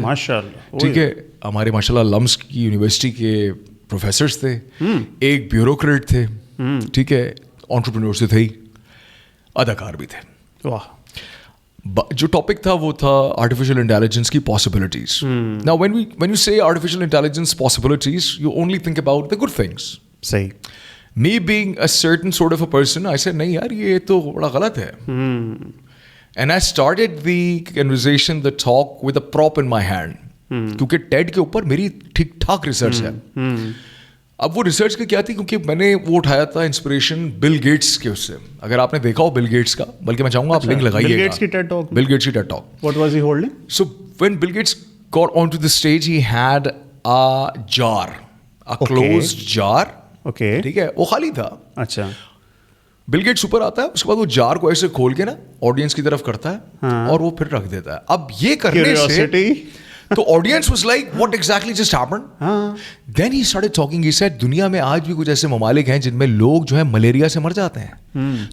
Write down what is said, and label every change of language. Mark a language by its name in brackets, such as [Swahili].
[Urdu] ماشاء اللہ. ٹھیک ہے, ہمارے ماشاء اللہ لمس کی یونیورسٹی کے پروفیسرس تھے, ایک بیوروکریٹ تھے, ٹھیک ہے, انٹرپرینور سے تھے, اداکار بھی تھے. واہ. جو ٹاپک تھا وہ تھا آرٹیفیشیل انٹیلیجنس کی possibilities. [English] Now when you say artificial intelligence possibilities, you only think about the good things. [Urdu] صحیح. [English] Me being a certain sort of a person, I said [Urdu] نہیں یار یہ تو بڑا غلط ہے. [English] And I started the conversation, the talk with a prop in my hand. [Urdu] کیونکہ ٹیڈ کے اوپر میری ٹھیک ٹھاک ریسرچ ہے. اب وہ ریسرچ کا کیا تھی, کیونکہ میں نے وہ اٹھایا تھا انسپریشن بل گیٹس کے اس سے. اگر آپ نے دیکھا ہو بل گیٹس کا, بلکہ میں چاہوں گا آپ لنک لگائیے گا. بل گیٹس کی ٹیڈ ٹاک. بل گیٹس کی ٹیڈ talk. [English] What was he holding? So when Bill Gates got onto the stage, he had a jar, a closed jar. Okay. [Urdu] ٹھیک ہے, وہ خالی تھا. اچھا. بل گیٹس اوپر آتا ہے, اس کے بعد وہ جار کو ایسے کھول کے نا آڈینس کی طرف کرتا ہے, اور وہ پھر رکھ دیتا ہے. اب یہ کرنے سے تو [English] Audience was like what exactly just happened. Then he started talking. He said [Urdu] دنیا میں آج بھی کچھ ایسے ممالک ہیں جن میں لوگ جو ہے ملیریا سے مر جاتے ہیں.